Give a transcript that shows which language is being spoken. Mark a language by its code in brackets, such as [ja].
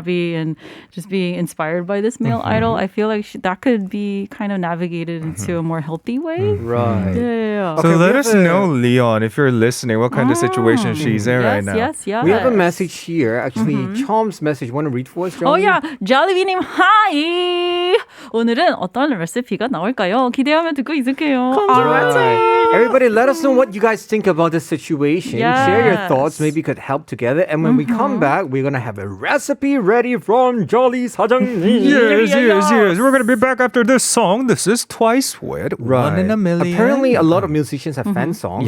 [en] hobby and just being inspired by this male idol, I feel like that could be kind of navigated into a more healthy way. Right. Yeah. So Okay, we let have us a- know, Leon, if you're listening, what kind of situation she's in right now. Yes, yes. We have a message here. Actually, Chom's message. Want to read for us, Oh Johnny? [ko] yeah, Jollibee님 하이. 오늘은 어떤 레시피가 나올까요? 기대하며 듣고 있을게요. [en] Right. Everybody, let us know what you guys think about this situation. Share your Yes. thoughts. Maybe we could help together. And when we come back, we're gonna have a recipe ready from Jolly 사장님. Yes. We're going to be back after this song. This is Twice with One in a Million. Apparently, a lot of musicians have fan songs.